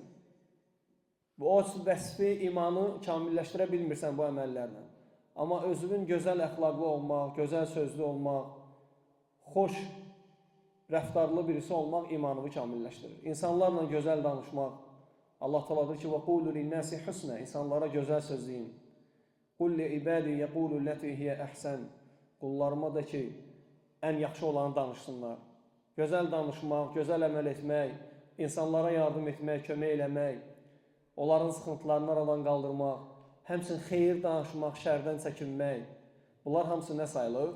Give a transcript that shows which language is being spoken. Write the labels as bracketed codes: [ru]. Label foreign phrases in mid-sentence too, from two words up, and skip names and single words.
[az] O vəsfi imanı kamilləşdirə bilmirsən bu əməllərlə. Amma özünün gözəl əxlaqlı olmaq, gözəl sözlü olmaq, xoş rəftarlı birisi olmaq imanını kamilləşdirir. İnsanlarla gözəl danışmaq. Allah təaladır ki, [ar] وَقُولُ لِلنَّاسِ حُسْنًا. [az] İnsanlara gözəl söz deyin. [ar] قُلْ لِعِبَادِي يَقُولُ الَّتِي هِيَ أَحْسَنُ. [az] Qullarıma da ki, ən yaxşı olanı danışsınlar. Gözəl danışmaq, gözəl əməl etmək, insanlara yardım etmək, kömək eləmək, onların sıxıntılarını aradan qaldırmaq, həmçinin xeyir danışmaq, şərdən çəkinmək. Bunlar hamısı nə sayılır?